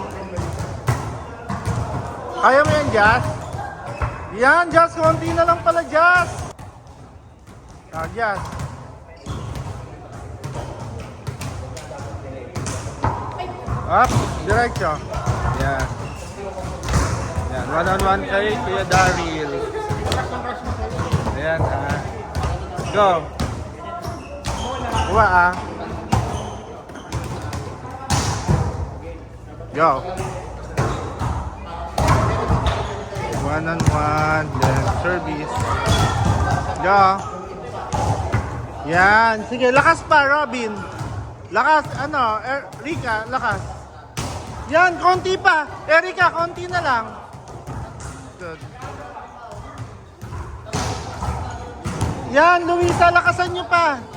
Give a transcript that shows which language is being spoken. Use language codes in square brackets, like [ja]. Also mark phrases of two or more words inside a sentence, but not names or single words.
[tl] Kaya mo yan, Jess? Yan, Jess. Konti na lang pala, Jess. Jess. Up. Diretso. Yan. Yan. One-on-one kay Kuya Daryl. Ayan, Go. Kuha, Go. One-on-one. [en] Then, service. Go. [tl] Yan. Sige, lakas pa, Robin. Lakas, Rika, lakas. Yan, konti pa. Erika, konti na lang. Good. Yan, Luisa, lakasan nyo pa.